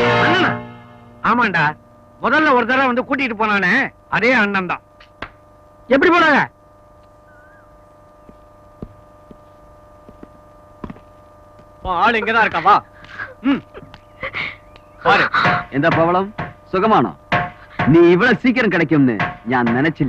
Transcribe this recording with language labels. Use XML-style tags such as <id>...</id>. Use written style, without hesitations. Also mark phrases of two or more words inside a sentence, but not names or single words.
<ta>அண்ணனா? ஆமாண்டா, முதல்ல ஒரு தடவை வந்து கூட்டிட்டு போனானே, அதே அண்ணன் தான். எப்படி போனாங்க? ஆள் இங்கதான் இருக்கா, வா. பாரு.</ta> <ml>എന്താ പവളം, സുഖമാണോ? നീ ഇവിടെ സീക്കിരം കിടക്കുമെന്ന് ഞാൻ നനച്ചില്ല.</ml>